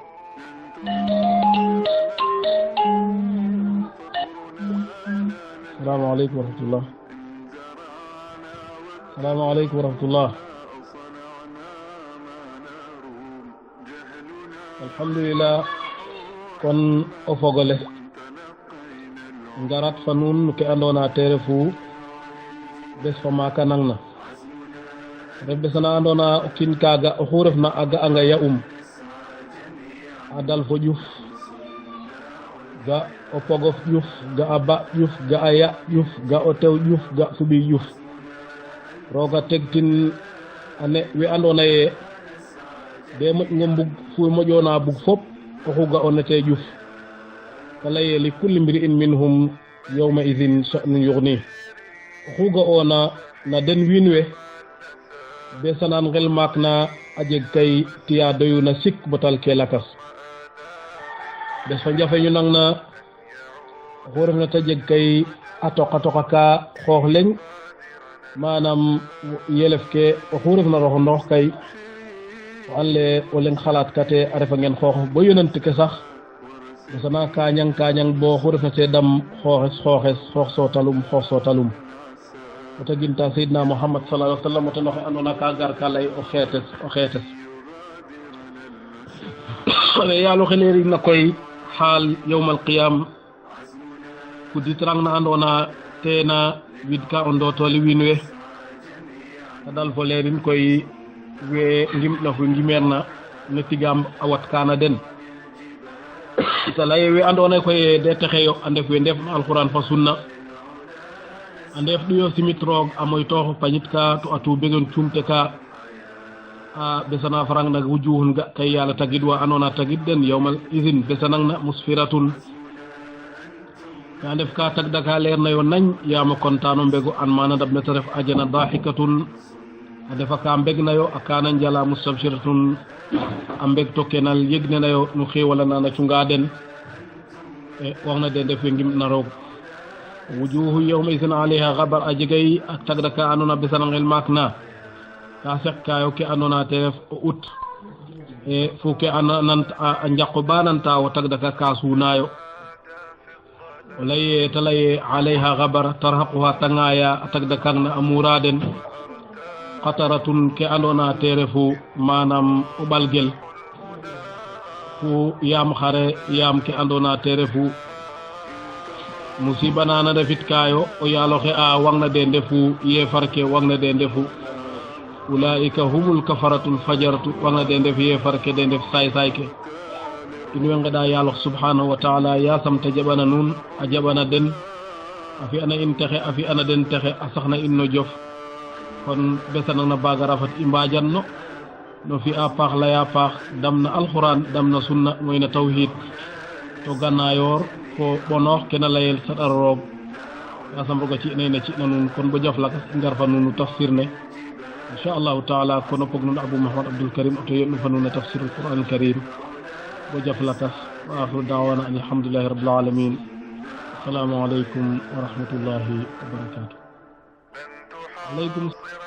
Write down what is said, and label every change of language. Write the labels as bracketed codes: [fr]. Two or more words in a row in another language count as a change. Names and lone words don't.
[ar] السلام عليكم ورحمة الله السلام عليكم ورحمة الله الحمد لله [srr] kon o fogole ngarat fa nuun ke andona te refu bes fa maka nang na ref besana andona o kiin kaga oxu refna a ga'anga ya a dal fo ƴuf ga o pogof ƴuf ga a ba ƴuf ga a ya ƴuf ga o tew ƴuf ga fuɓi ƴuf roga tegtin ane we andona ye de moƴngo mbug fu moƴona bug fop oxu ga'ona te ƴuf te leye [ar] لكل امرئ منهم يومئذ شأن يغني [srr] oxu ga'ona na den wiin we besanan ngel maak na a jeg kay tiya doyuna sik botal ke lakas bes fa njafeñu nang na oxu refna ta jeg kay a toqa ka xoox leŋ manam yelef ke oxu refna roxo ndoox kay o an le o leŋ xalaat kate a refa ngen xoox bo yonent ke sax besana kañang bo oxu refna te dam xoox sootalum o taginta Seydina Muhammad [ar] صلى الله عليه وسلم [srr] o ten oxe andona ka gar ka lay o xeetes yaalo xe leerig na koy xaal [ar] يوم القيام [srr] kuditrang na andona tena wid ka o ndotoli wiin we a dal fo leerin koy we ngimna fu ngimeerna ne tigam a wat kana den ta leye we andona koy de texeyo a ndef we ndefna alquran fa sunna a ndef ɗuyo simit roog a moytoox pañit ka to a tuubegen cumte ka a besana farang na wujuhun ga kay yàlla tagid wa andona tagid den [ar] يومئذ [srr] besanang na musfiratun ka ndef ka tagda ka leer na yo nañ yaama kontano mbego an mana ndab ne ta ref ajana dahikatun adefa ka mbeg nayo akana njala mustabshiratun ambeg to kenal yegne nayo nu xewala nana cunga den waxna den def ngim na roog [ar] وجوه يومئذ عليها غبر [srr] ajigay ak tagda ka anona besan ngel makna ka sek kayo ke anona teref ut fu ke anan njaqo bananta wa tagda ka kasunayo walay talay [ar] عليها غبر ترهقها [srr] tangaya tagda kangna amuraden qataratun ke andona terefu manam ubalgel fu yam xare yam ke andona terefu musiba nana defit kayo o yaloxe a wangna de ndefu yefarke wangna de ndefu ulaika [ar] هم الكفرة الفجرة [srr] wangna de ndef yefarke de ndef say ke in we ngada yalox [ar] سبحانه وتعالى [srr] yasam ta jabana nun a jabana den afi ana in texe afi ana den texe a saxna in no jof kon besana na baga rafat imbajan no fi a paax laya paax damna alquran damna sunna moyna tawhid to gannayor ko bonox kena layel sadar roog yasam roga ci ne ci nanun kon bo jaf lakas ngar fa nunu tafsir ne [ar] إن شاء الله تعالى [srr] kono pog nun Abu Muhammad Abdul Karim to yenu fa nunu [ar] تفسير القرآن الكريم [srr] bo jaf lakas [ar] وآخر دعوانا الحمد لله رب العالمين السلام عليكم ورحمة الله وبركاته عليكم